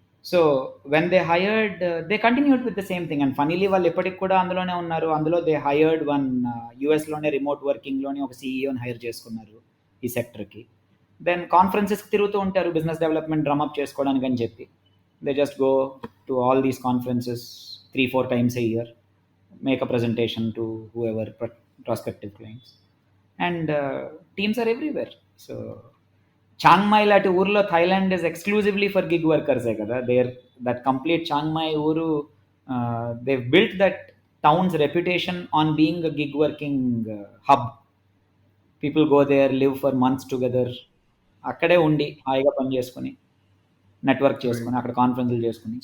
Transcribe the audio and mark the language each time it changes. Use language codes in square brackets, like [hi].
[en] So when they hired, they continued with the same thing. And funnily [te] వాళ్ళు ఎప్పటికి కూడా అందులోనే ఉన్నారు. అందులో [en] they hired one [te] యూఎస్లోనే రిమోట్ వర్కింగ్లోనే ఒక సీఈఓని హైర్ చేసుకున్నారు ఈ సెక్టర్కి. దెన్ కాన్ఫరెన్సెస్కి తిరుగుతూ ఉంటారు బిజినెస్ డెవలప్మెంట్ డ్రమ్అప్ చేసుకోవడానికి అని చెప్పి. [en] They just go to all these conferences 3-4 times a year, make a presentation to whoever prospective clients, and teams are everywhere. So Chiang Mai [te] lati ఊర్లో [en] Thailand is exclusively for gig workers [te] kada. [en] That complete Chiang Mai ఊరు, they've built that town's reputation on being a gig working hub. People go there, live for months together, [te] అక్కడే ఉండి హాయిగా పని చేసుకుని network చేసుకుని అక్కడ కాన్ఫరెన్స్లు చేసుకుని.